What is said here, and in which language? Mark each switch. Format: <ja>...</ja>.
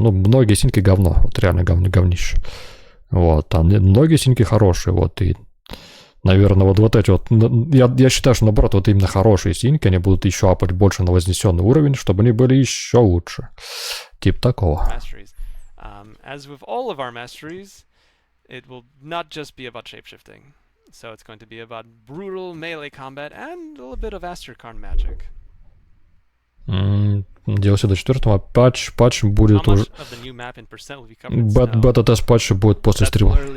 <ru>Ну, многие синьки говно. Вот реально говнище. Вот. А многие синьки хорошие. Вот. И, наверное, вот эти вот... Я считаю, что, наоборот, вот именно хорошие синьки, они будут еще апать больше на вознесенный уровень, чтобы они были еще лучше. Тип такого.</ru> <en>As with all of our masteries, it will not just be about shapeshifting. So it's going to be about brutal melee combat and a little bit of Asterkarn magic.</en> <ru>DLC до 4-го, патч будет уже... Бета-тест патча будет после стрима.</ru>